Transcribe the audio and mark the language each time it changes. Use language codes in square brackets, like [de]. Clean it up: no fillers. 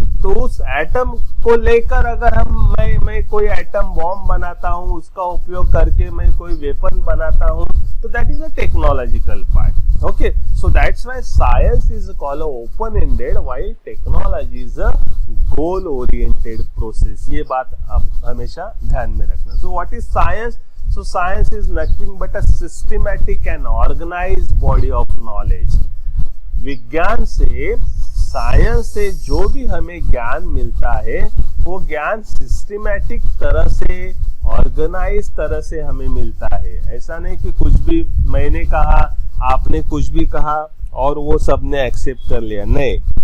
[hi] तो उस एटम को लेकर अगर मैं कोई एटम बॉम्ब बनाता हूँ, उसका उपयोग करके मैं कोई वेपन बनाता हूँ, तो [en] That is a technological part. Okay, so that's why science is called open ended while technology is a goal oriented process. [hi] ये बात आप हमेशा ध्यान में रखना। [en] So what is science? So science is nothing but a systematic and organized body of knowledge. [hi] विज्ञान से, science से जो भी हमें ज्ञान मिलता है वो ज्ञान सिस्टमैटिक तरह से, ऑर्गेनाइज तरह से हमें मिलता है। ऐसा नहीं कि कुछ भी मैंने कहा, आपने कुछ भी कहा और वो सबने एक्सेप्ट कर लिया, नहीं।